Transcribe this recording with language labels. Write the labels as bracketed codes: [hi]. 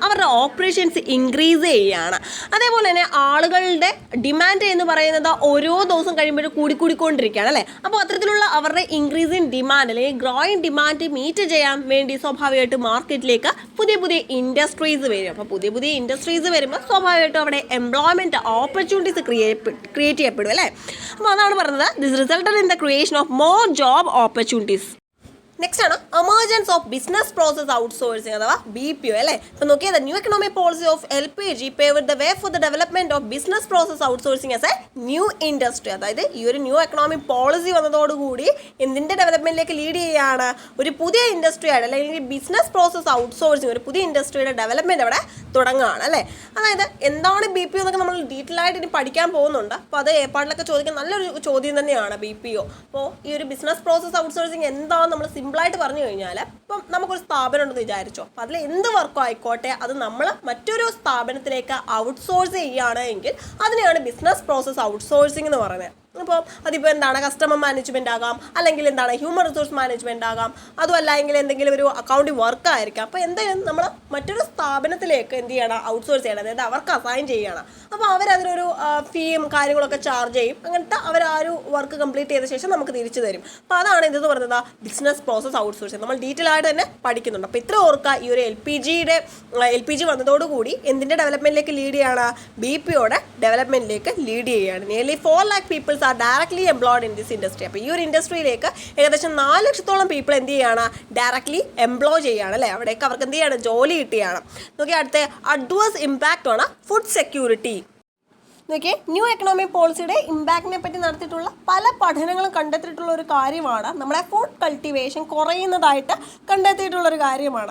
[ml] അവരുടെ operations increase ചെയ്യുകയാണ്. അതേപോലെ തന്നെ ആളുകളുടെ ഡിമാൻഡ് എന്ന് പറയുന്നത് ഓരോ ദിവസം കഴിയുമ്പോഴും കൂടിക്കൊണ്ടിരിക്കുകയാണ് അല്ലേ. അപ്പോൾ അത്തരത്തിലുള്ള അവരുടെ ഇൻക്രീസ് ഇൻ ഡിമാൻഡ് അല്ലെങ്കിൽ ഗ്രോയിങ് ഡിമാൻഡ് മീറ്റ് ചെയ്യാൻ വേണ്ടി സ്വാഭാവികമായിട്ട് മാർക്കറ്റിലേക്ക് പുതിയ ഇൻഡസ്ട്രീസ് വരും. അപ്പോൾ പുതിയ ഇൻഡസ്ട്രീസ് വരുമ്പോൾ സ്വാഭാവികമായിട്ടും അവിടെ എംപ്ലോയ്മെൻറ്റ് ഓപ്പർച്യൂണിറ്റീസ് ക്രിയേറ്റ് ചെയ്യപ്പെടും അല്ലേ. അപ്പോൾ അതാണ് പറഞ്ഞത്, [en] this resulted in the creation of more job opportunities. [ml] Next ആണ് emergence of business process outsourcing അഥവാ BPO അല്ലേ. അപ്പോൾ നോക്കിയാൽ [en] New economic policy of LPG paved the way for the development of business process outsourcing as a new industry. [ml] അതായത് ഈ ഒരു new economic policy വന്നതോടുകൂടി എന്തിൻ്റെ ഡെവലപ്മെൻറ്റിലേക്ക് ലീഡ് ചെയ്യുകയാണ്? ഒരു പുതിയ ഇൻഡസ്ട്രിയാണ് അല്ലെങ്കിൽ ബിസിനസ് പ്രോസസ് ഔട്ട്സോഴ്സിംഗ്, ഒരു പുതിയ ഇൻഡസ്ട്രിയുടെ ഡെവലപ്മെൻറ്റ് അവിടെ തുടങ്ങുകയാണ് അല്ലേ. അതായത് എന്താണ് BPO എന്നൊക്കെ നമ്മൾ ഡീറ്റെയിൽ ആയിട്ട് ഇനി പഠിക്കാൻ പോകുന്നുണ്ട്. അപ്പോൾ അത് ഏർപ്പാടിലൊക്കെ ചോദിക്കാൻ നല്ലൊരു ചോദ്യം തന്നെയാണ് BPO. അപ്പോൾ ഈ ഒരു ബിസിനസ് പ്രോസസ് ഔട്ട്സോഴ്സിംഗ് എന്താണെന്ന് നമ്മൾ സിമ്പിളായിട്ട് പറഞ്ഞു കഴിഞ്ഞാൽ, ഇപ്പം നമുക്കൊരു സ്ഥാപനം ഉണ്ടെന്ന് വിചാരിച്ചോ, അപ്പോൾ അതിൽ എന്ത് വർക്കോ ആയിക്കോട്ടെ അത് നമ്മൾ മറ്റൊരു സ്ഥാപനത്തിലേക്ക് ഔട്ട്സോഴ്സ് ചെയ്യുകയാണ് എങ്കിൽ അതിനെയാണ് ബിസിനസ് പ്രോസസ് ഔട്ട്സോഴ്സിംഗ് എന്ന് പറയുന്നത്. അപ്പോൾ അതിപ്പോൾ എന്താണ്? കസ്റ്റമർ മാനേജ്മെൻ്റ് ആകാം, അല്ലെങ്കിൽ എന്താണ് ഹ്യൂമൻ റിസോഴ്സ് മാനേജ്മെൻ്റ് ആകാം, അതുമല്ല എങ്കിൽ എന്തെങ്കിലും ഒരു അക്കൗണ്ടിങ് വർക്ക് ആയിരിക്കാം. അപ്പോൾ എന്തായാലും നമ്മൾ മറ്റൊരു സ്ഥാപനത്തിലേക്ക് എന്ത് ചെയ്യണം? ഔട്ട്സോഴ്സ് ചെയ്യണം, അതായത് അവർക്ക് അസൈൻ ചെയ്യണം. അപ്പോൾ അവരതിനൊരു ഫീയും കാര്യങ്ങളൊക്കെ ചാർജ് ചെയ്യും. അങ്ങനത്തെ അവർ ആ ഒരു വർക്ക് കംപ്ലീറ്റ് ചെയ്ത ശേഷം നമുക്ക് തിരിച്ചു തരും. അപ്പോൾ അതാണ് ഇതെന്ന് പറയുന്നത് ബിസിനസ് പ്രോസസ് ഔട്ട്സോഴ്സിങ്. നമ്മൾ ഡീറ്റെയിൽ ആയിട്ട് തന്നെ പഠിക്കുന്നുണ്ട്. അപ്പോൾ ഇത്ര ഓർക്കുക, ഈ ഒരു LPG വന്നതോടുകൂടി എന്തിൻ്റെ ഡെവലപ്മെൻറ്റിലേക്ക് ലീഡ് ചെയ്യാണ്? BPOയുടെ ഡെവലപ്മെൻറ്റിലേക്ക് ലീഡ് ചെയ്യുകയാണ്. [en] Nearly 4 lakh people are directly employed in this industry. [ml] അപ്പോൾ ഈ ഒരു ഇൻഡസ്ട്രിയിലേക്ക് ഏകദേശം 4 ലക്ഷത്തോളം പീപ്പിൾ എന്ത് ചെയ്യുകയാണ്? ഡയറക്ട്ലി എംപ്ലോയ് ചെയ്യുകയാണ് അല്ലേ. അവിടേക്ക് അവർക്ക് എന്ത് ചെയ്യാണ്? ജോലി കിട്ടുകയാണ്. നോക്കി അടുത്ത അഡ്വേഴ്സ് ഇമ്പാക്റ്റ് ആണ് ഫുഡ് സെക്യൂരിറ്റി. നോക്കിയേ, ന്യൂ എക്കണോമിക് പോളിസിയുടെ ഇമ്പാക്റ്റിനെ പറ്റി നടത്തിയിട്ടുള്ള പല പഠനങ്ങളും കണ്ടെത്തിയിട്ടുള്ള ഒരു കാര്യമാണ് നമ്മുടെ ഫുഡ് കൾട്ടിവേഷൻ കുറയുന്നതായിട്ട് കണ്ടെത്തിയിട്ടുള്ളൊരു കാര്യമാണ്.